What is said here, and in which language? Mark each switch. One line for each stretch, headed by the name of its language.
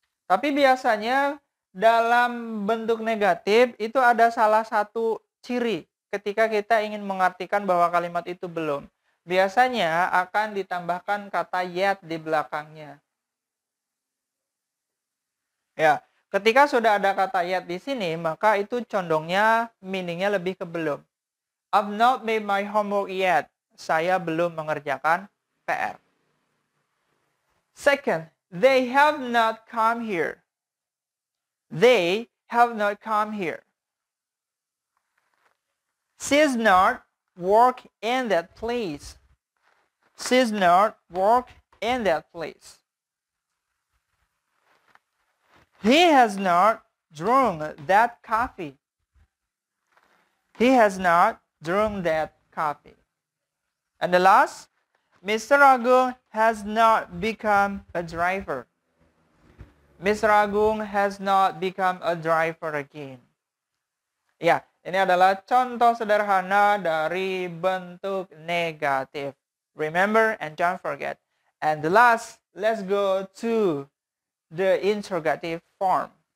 Indonesian: Tapi biasanya dalam bentuk negatif itu ada salah satu ciri ketika kita ingin mengartikan bahwa kalimat itu belum. Biasanya akan ditambahkan kata yet di belakangnya. Ya, ketika sudah ada kata yet di sini, maka itu condongnya meaningnya lebih ke belum.
English: I've not made my homework yet.
Indonesian: Saya belum mengerjakan PR.
English: Second, they have not come here. They have not come here. She's not work in that place. She's not work in that place. He has not drunk that coffee. He has not drunk that coffee. And the last, Mr. Agung has not become a driver. Mr. Agung has not become a driver again.
Indonesian: Ya, ini adalah contoh sederhana dari bentuk negatif.
English: Remember and don't forget. And the last, let's go to the interrogative form.